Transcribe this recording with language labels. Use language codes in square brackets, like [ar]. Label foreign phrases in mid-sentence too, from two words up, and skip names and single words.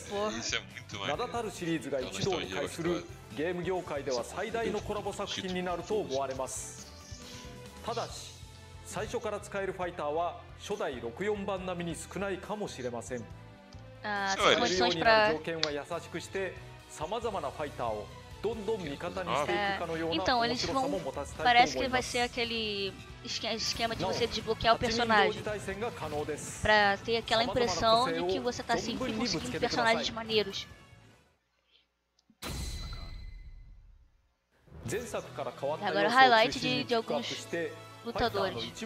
[ja] 名だたるシリーズが一堂に会するゲーム業界では最大のコラボ作品になると思われます。ただし最初から使えるファイターは初代64番並みに少ないかもしれません。使えるようになる条件は優しくして、さまざまなファイターを [pt] Então, eles vão... Parece que vai ser aquele esquema de você desbloquear o personagem. Pra ter aquela impressão de que você tá sempre conseguindo personagens maneiros. Agora o highlight de alguns lutadores.